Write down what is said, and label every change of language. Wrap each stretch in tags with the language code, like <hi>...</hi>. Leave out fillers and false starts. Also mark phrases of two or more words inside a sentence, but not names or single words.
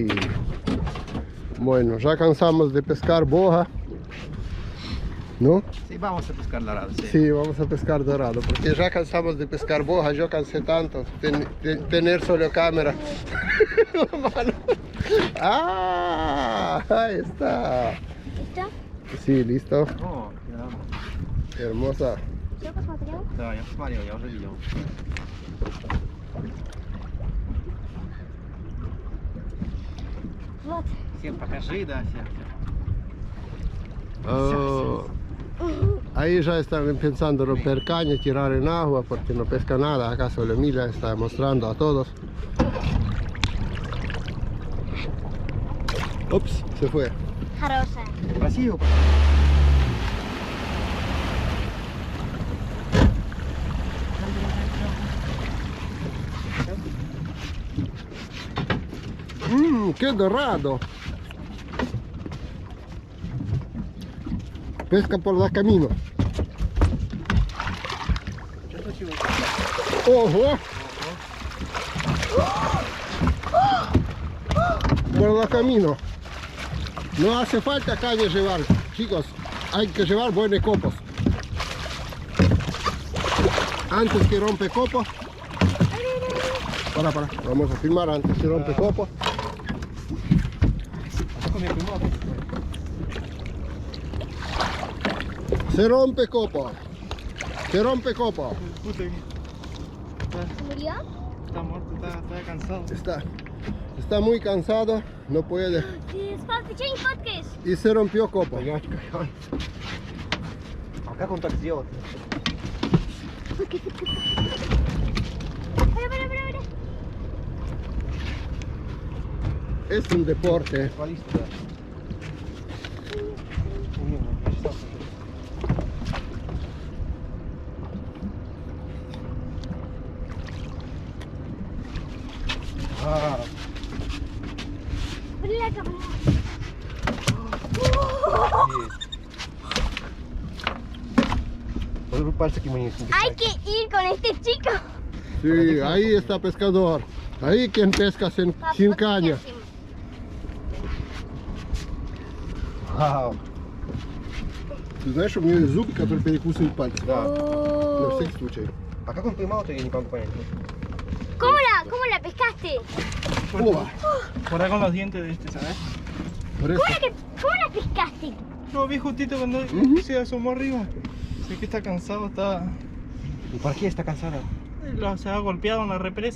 <es>Bueno, ya cansamos de pescar boja, ¿no? Sí, vamos a pescar dorado. Sí, vamos a pescar dorado, porque ya cansamos de pescar boja, yo cansé tanto, tener solo cámara. La mano. Ah, ahí está. ¿Listo? Sí, listo.</es> <ru>О, да.</ru> <es>Hermosa.</es> <ru>¿Yo посмотрел? Да, я посмотрел, я уже видел. Вот. Всем покажи, да, всем.</ru> <es>Oh, ahí ya están pensando romper caña, tirar en agua porque no pesca nada. Acá solo Mila está mostrando a todos. Ups, se fue.</es> <ru>Хорошая. Красиво.</ru> <es>¡Qué dorado! Pesca por el camino.</es> <ru>Что случилось?</ru> <es>¡Ojo! Por el camino. No hace falta caña llevar, chicos. Hay que llevar buenos copos. Antes que rompe copo. Para. Vamos a filmar antes que rompe copo. Se rompe copo. Se rompe copo. Puta, ¿Murió? está muerto, está cansado. Está muy cansado, no puede.</es> <ru>Спал в течение фоткаешь.</ru> <es>Y se rompió copo.</es> <ru>А как он так сделал? Пора.</ru> <es>Es un deporte.</es> <ru>Свались туда. Я читал. Бляха. Может пальцы ему не</ru> <es>Hay que ir con este chico. Sí, ahí está pescador. Ahí quien pesca sin caña.</es> <ru>Вау. Ты знаешь, у меня есть зубы, которые перекусывают пальцы. Да. На Oh. всякий случай. А как он поймал-то, я не могу понять.</ru> <es>¿Cómo la pescaste?</es> <ru>О,</ru> <es>Por ahí con los dientes de este, ¿sabes? por eso. ¿Cómo la pescaste? Lo vi justito cuando se asomó arriba. Sé que está cansado, está... ¿Y por qué está cansada? Se ha golpeado en la represa,</es>